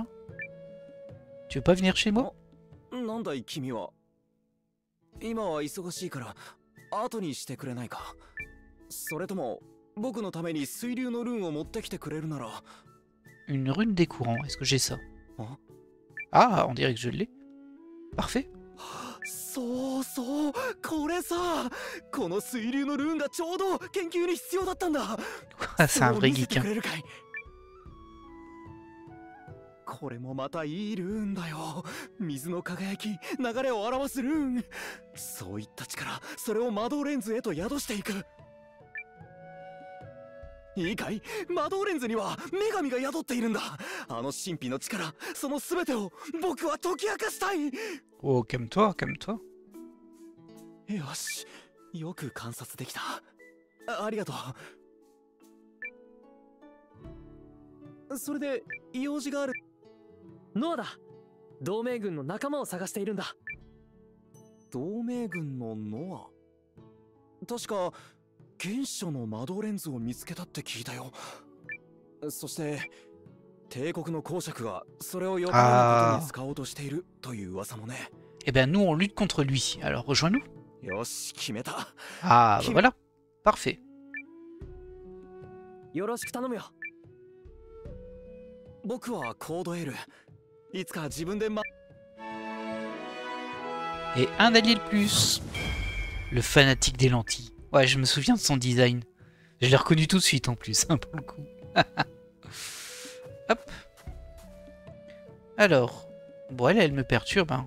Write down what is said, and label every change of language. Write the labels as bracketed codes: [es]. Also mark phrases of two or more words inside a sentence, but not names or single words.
[fr] Tu veux pas venir chez moi? Une rune des courants, est-ce que j'ai ça? Ah, on dirait que je l'ai. Parfait. C'est un vrai geek. Hein. [ja] これもまたいいルーンだよ。水の輝き、流れを表すルーン。そういった力、それを魔導レンズへと宿していく。いいかい？魔導レンズには女神が宿っているんだ。あの神秘の力、その全てを僕は解き明かしたい。 [fr] Oh, calme-toi, calme-toi. [ja] よし、よく観察できた。ありがとう。それで用事がある。ノアだ。同盟軍の仲間を探しているんだ。同盟軍のノア？確か原初の魔導レンズを見つけたって聞いたよ。そして帝国の公爵がそれをよからぬことに使おうとしているという噂もね。 [fr] Eh ben nous on lutte contre lui. Alors rejoins-nous. [ja] よし、決めた。 [fr] Ah, bah voilà. Parfait. [ja] よろしく頼むよ。僕はコードエル。いつか自分で [fr] Et un allié de plus. Le fanatique des lentilles. Ouais, je me souviens de son design. Je l'ai reconnu tout de suite en plus, hein, pour le coup. Hop. Alors. Bon, elle me perturbe. Hein.